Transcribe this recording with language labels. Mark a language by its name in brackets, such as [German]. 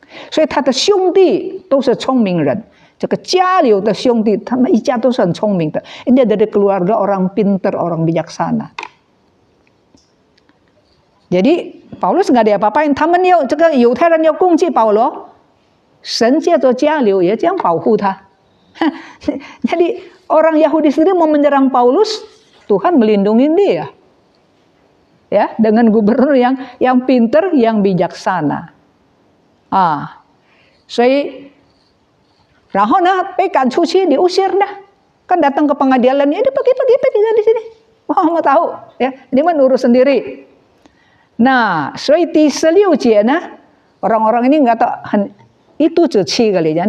[Chinese] 所以他的兄弟都是聪明人。这个加流的兄弟，他们一家都是很聪明的。 [Indonesian] Ini dari keluarga orang pintar, orang bijaksana. Jadi Paulus nggak diapa-apain， [Chinese] 他们要这个犹太人要攻击保罗，神借着加流也这样保护他。 [Indonesian] Jadi orang Yahudi sendiri mau menyerang Paulus, Tuhan melindungi dia, ya dengan gubernur yang pintar, yang bijaksana. [Chinese] 所以。然后呢，被赶出去 [Indonesian] diusir dah. Kan datang ke pengadilan, ini pergi di sini. Wah, mau tahu, ya. Ini mah urus sendiri. Nah, [Chinese] 所以第16节呢, [Indonesian] orang-orang ini nggak tahu itu cuci kali ya.